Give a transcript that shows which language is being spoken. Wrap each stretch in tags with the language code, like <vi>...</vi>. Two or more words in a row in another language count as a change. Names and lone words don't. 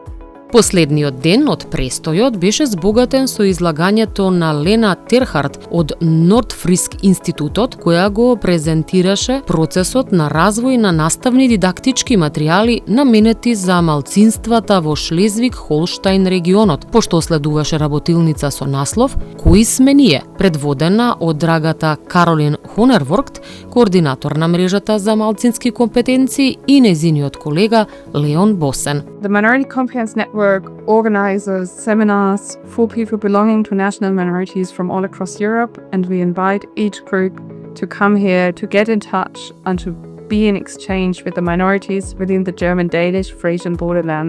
<mk>Последниот ден од престојот беше збогатен со излагањето на Лена Терхард од Нордфриск институтот, која го презентираше процесот на развој на наставни дидактички материјали наменети за малцинствата во Шлезвиг-Холштајн регионот, пошто следуваше работилница со наслов "Кои сме ние?", предводена од драгата Каролин Хонервогт, координатор на мрежата за малцински компетенции, и нејзиниот колега Леон Босен.</mk> <en>The Minority Competence Network organizes seminars for people belonging to national minorities from all across Europe, and we invite each group to come here to get in touch and to be in exchange with the minorities within the German-Danish Frisian borderland.</en>